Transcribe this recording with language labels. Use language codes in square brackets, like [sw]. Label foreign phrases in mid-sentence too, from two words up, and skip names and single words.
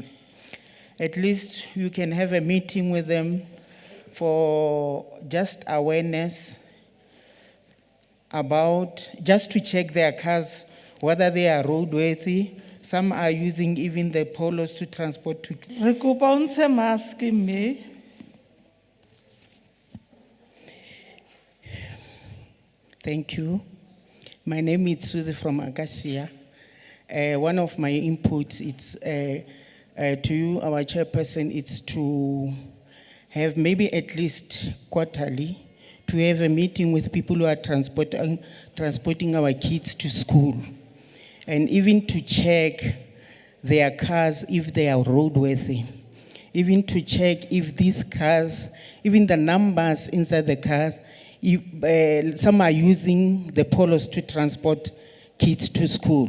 [en] At least you can have a meeting with them for just awareness about, just to check their cars, whether they are roadworthy. Some are using even the polos to transport to. [st] Re kopa o ntshe mask mme. [en] Thank you. My name is Susie from Acacia. One of my inputs to you, our chairperson, is to have maybe at least quarterly to have a meeting with people who are transporting our kids to school, and even to check their cars if they are roadworthy, even to check if these cars, even the numbers inside the cars, if, some are using the polos to transport kids to school.